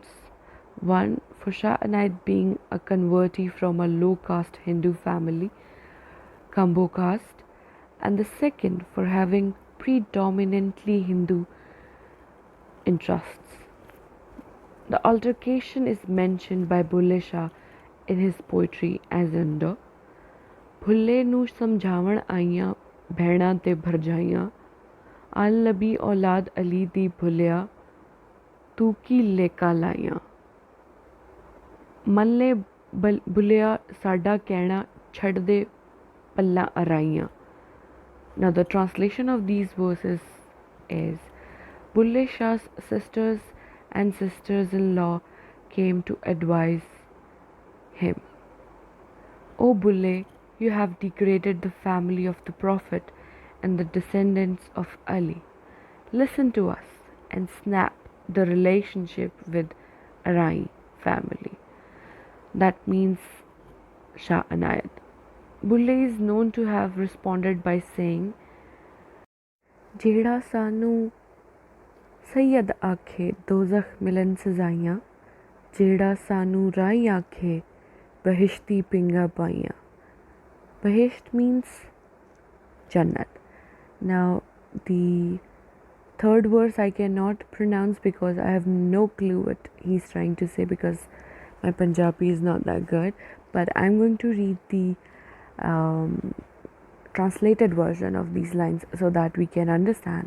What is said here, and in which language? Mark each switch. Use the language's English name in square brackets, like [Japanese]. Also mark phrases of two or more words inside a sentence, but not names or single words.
[English] One, for Shah Inayat being a convertee from a low caste Hindu family, Kambo caste, and the second for having predominantly Hindu interests. The altercation is mentioned by Bulleh Shah in his poetry as under [Punjabi] ਭੁੱਲੇ ਨੂੰ ਸਮਝਾਵਣ ਆਈਆਂ ਭੈਣਾਂ ਤੇ ਭਰਜਾਈਆਂ ਅਲ ਨਬੀ ਔਲਾਦ ਅਲੀ ਦੀ ਭੁੱਲਿਆ ਤੂੰ ਕੀ ਲੇਕਾ ਲਾਈਆਂ ਮੱਲੇ ਬੁੱਲਿਆ ਸਾਡਾ ਕਹਿਣਾ ਛੱਡ ਦੇ ਪੱਲਾ ਅਰਾਈਆਂ. [English] Now the translation of these verses is Bulleh Shah's sisters and sisters-in-law came to advise him. O Bulleh, you have degraded the family of the Prophet and the descendants of Ali. Listen to us and snap the relationship with Arai family. That means Shah Inayat. Bulleh is known to have responded by saying, [Punjabi] ਜਿਹੜਾ ਸਾਨੂੰ ਸੈयद ਆਖੇ ਦੋਜ਼ਖ ਮਿਲਨ ਸਜ਼ਾਈਆਂ ਜਿਹੜਾ ਸਾਨੂੰ ਰਾਈ ਆਖੇ ਬਹਿਸ਼ਤੀ ਪੀਂਘਾਂ ਪਾਈਆਂ. [English] Behisht means Jannat. Now the third verse I cannot pronounce because I have no clue what he's trying to say because my Punjabi is not that good, but I'm going to read the translated version of these lines so that we can understand.